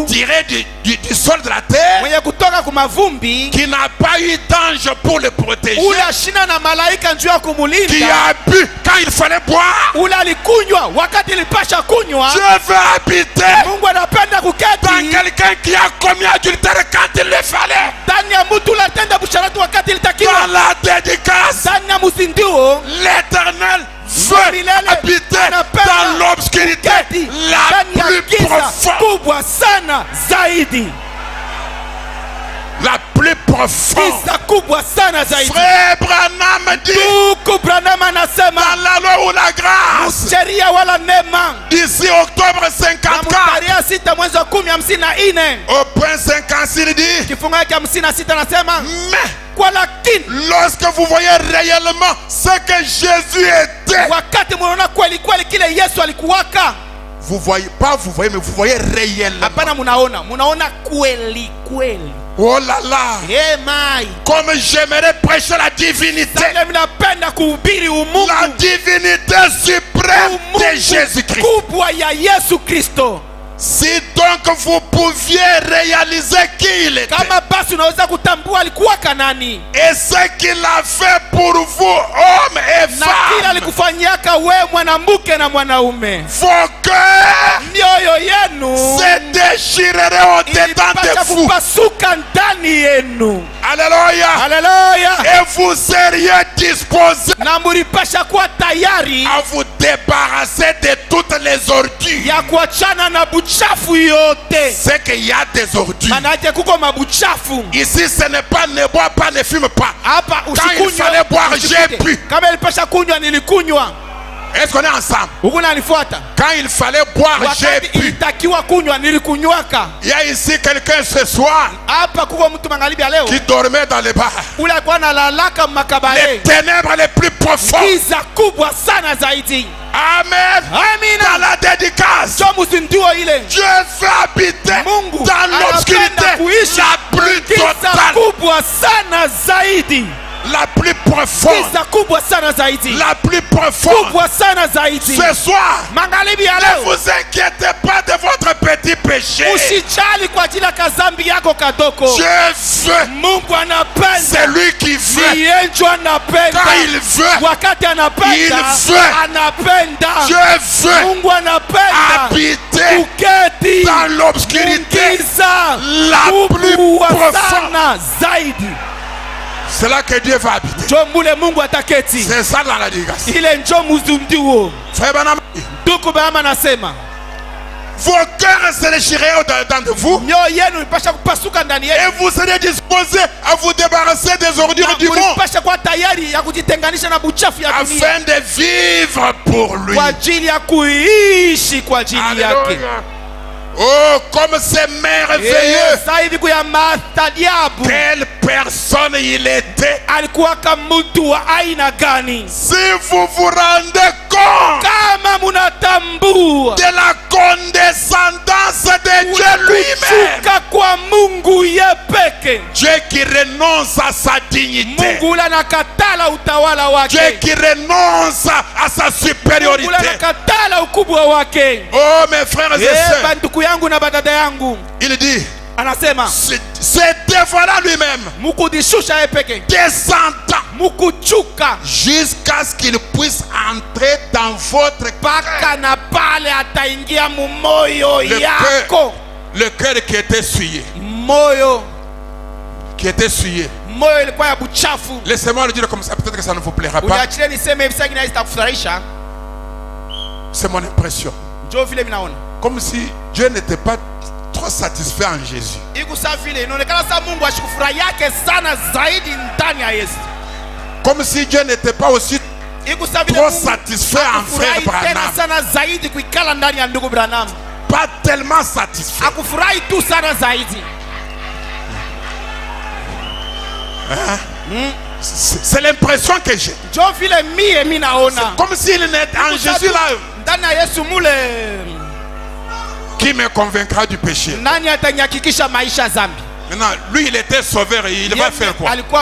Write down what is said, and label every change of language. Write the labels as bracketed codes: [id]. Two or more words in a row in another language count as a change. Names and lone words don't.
[fr] tiré du sol de la terre, [sw] mwenye kutoka kumavumbi, [fr] qui n'a pas eu d'ange pour le protéger, [sw] ule ashina na malaika njuu ya [fr] qui [sw] kumulinda, [fr] a bu quand il fallait boire. [sw] ule alikunywa wakati ilipasha kunywa. [fr] Dieu veut habiter [sw] Mungu anapenda [fr] dans [sw] kuketi [fr] quelqu'un qui a commis adultère quand il le fallait. [sw] ndani ya mtu ule atenda busharati wakati [fr] Dans [sw] ilitakiwa. [fr] la dédicace, [sw] Ndani ya muzindio [fr] l'Éternel veut habiter dans l'obscurité [sw] keti [fr] la [sw] ndani ya [fr] plus [sw] giza [fr] profonde. [sw] kubwa sana zaidi. [fr] La plus profonde. [sw] Giza kubwa sana zaidi. [fr] Frère Branham dit, [sw] Ndugu Branham anasema [fr] dans la loi ou la grâce, [sw] sheria wala neema [fr] d'ici octobre [sw] na 54, tarehe 6 mwezi wa 10:54 [fr] au point 56, il dit, [sw] kifungu yake 56 anasema [fr] mais [sw] kwa lakini [fr] lorsque vous voyez réellement ce que Jésus était, [sw] wakati mnaona kweli kweli kile Yesu alikuwaka, [fr] vous voyez pas, vous voyez, mais vous voyez réellement. [sw] hapana, munaona kweli kweli. [fr] Oh là là, Mai comme j'aimerais prêcher la divinité, [sw] sasa mnapenda kuhubiri umungu, [fr] la divinité suprême de Jésus-Christ. [sw] kubwa ya Yesu Kristo. [fr] Si donc vous pouviez réaliser qui il était [sw] Kama basi unaweza kutambua alikuwaka nani [fr] et ce qu'il a fait pour vous, hommes et [sw] na kila [fr] femmes, [sw] alikufanyiaka we mwanamke na mwanaume, [fr] vos cœurs [sw] mioyo yenu [fr] se déchireraient au-dedans de [sw] ilipasha [fr] vous. [sw] kupasuka ndani yenu. [fr] Alléluia. [sw] Haleluya! [fr] Et vous seriez disposés [sw] Na mulipasha kuwa tayari [fr] à vous débarrasser de toutes les ordures. [sw] ya kuachana na buchafu yote. [fr] C'est qu'il y a des ordures. [sw] Manake kuko mabuchafu [fr] Ici, ce n'est pas ne bois pas, ne fume pas. [sw] hapa. [fr] Quand il fallait boire, j'ai bu. [sw] Kama ilipasha kunywa nilikunywa. [fr] Est-ce qu'on est ensemble? [sw] Huku nanifuata. [fr] Quand il fallait boire, j'ai [sw] Wakati [fr] bu. [sw] ilitakiwa kunywa nilikunywaka. [fr] Il y a ici quelqu'un ce soir [sw] Hapa kuko mtu magharibi ya leo [fr] qui dormait dans les bars. [sw] ule alikuwa analalaka [fr] Les [sw] makabare. [fr] ténèbres les plus profondes. [sw] Giza kubwa sana zaidi. [fr] Amen. [sw] Amina. [fr] Dans la dédicace, [sw] Jo muzindiwo ile. [fr] Dieu veut habiter [sw] Mungu [fr] dans l'obscurité [sw] anapenda kuishi [fr] la plus [sw] giza [fr] totale, [sw] kubwa sana zaidi. [fr] la plus profonde, [sw] Giza kubwa sana zaidi. [fr] la plus profonde. [sw] Kubwa sana zaidi. [fr] Ce soir, [sw] Magharibi ya [fr] ne [sw] leo [fr] vous inquiétez pas de votre petit péché. [sw] usijali kwa ajili ya kazambi yako kadoko. [fr] Dieu veut, [sw] Mungu anapenda. [fr] c'est lui qui veut. [sw] Ni yeye ndio anapenda. [fr] Quand il veut, [sw] Wakati anapenda, [fr] Il veut. [sw] anapenda. [fr] Dieu veut [sw] Mungu anapenda [fr] habiter [sw] kuketi [fr] dans l'obscurité [sw] giza [fr] la plus [sw] kubwa [fr] profonde. [sw] sana zaidi. [fr] C'est là que Dieu va habiter. [sw] Njo mule Mungu ataketi. [fr] C'est ça dans la dédicace. [sw] Ile njo muzundiwo. [fr] Frère Branham, [sw] Ndugu Branham anasema [fr] vos cœurs se déchireraient au-dedans de vous [sw] mioyo yenu ipasha kupasuka ndani [fr] et [sw] yenu. [fr] vous serez disposés à vous débarrasser des ordures du monde [sw] Mulipasha kuwa tayari ya kujitenganisha na buchafu ya dunia [fr] afin de vivre pour lui. [sw] kwa ajili ya kuishi kwa ajili yake. [fr] Alléluia. Oh, comme c'est merveilleux. [sw] Sasa hivi kuya maajabu. [fr] Quelle personne il était. [sw] Alikuwa kama mtu wa aina gani? [fr] Si vous vous rendez compte [sw] Kama munatambua [fr] de la condescendance de Dieu lui-même. [sw] kushuka kwa Mungu yepeke. [fr] Dieu qui renonce à sa dignité. [sw] Mungu ule anakatala utawala wake. [fr] Dieu qui renonce à sa supériorité. [sw] Mungu ule anakatala ukubwa wake. [fr] Oh mes frères et sœurs. [sw] Banduku yangu na badada yangu. [fr] Il dit, [sw] Anasema, [fr] c'est dévoilant lui-même, [sw] mukudishusha yepeke, [fr] descendant [sw] mukuchuka, [fr] jusqu'à ce qu'il puisse entrer dans votre [sw] paka na pale ataingia mumoyo yako. [fr] Le cœur qui était souillé. [sw] Moyo [fr] qui était souillé. [sw] moyo ilikuwa ya buchafu. [fr] Laissez-moi le dire comme ça, peut-être que ça ne vous plaira pas. [sw] Uniachilie niseme hivi sasa inaweza kufurahisha. [fr] C'est mon impression. [sw] Njoo vile minaona. [fr] Comme si Dieu n'était pas trop satisfait en Jésus. [sw] Ikusa vile inaonekana sasa Mungu ashikufurahi yake sana zaidi ndani ya Yesu. [fr] Comme si Dieu n'était pas aussi trop satisfait en frère Branham. [sw] Sana zaidi kuikala ndani ya ndugu Branham. [fr] Pas tellement satisfait. [sw] Akufurahi tu sana zaidi. [fr] C'est l'impression que j'ai. Comme s'il n'était en Jésus là. Qui me convaincra du péché? Maintenant, lui il était sauveur et il va faire quoi?